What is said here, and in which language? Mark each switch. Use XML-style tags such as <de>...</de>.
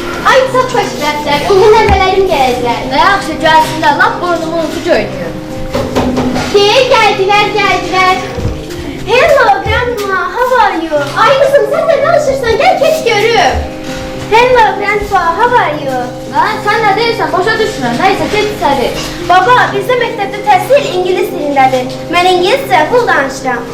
<az>Ay çok xoşbəxtlər, indi nəvələrim gələcəklər. Nə yaxşı gəlsinlər, lap burnumun ucu göynüyor. Gəldilər.</az> <en>Hello grandma, how are you?</en> <az>Ay kızım sen de danışırsan, gel keç görüm.</az> <en>Hello grandpa, how are you?</en> <az>Sən nə deyirsən, başa düşmürəm, nəysə, keç içəri. Baba, bizdə məktəbdə təhsil ingilis dilindədir. Mən ingiliscə full danışıram.</az>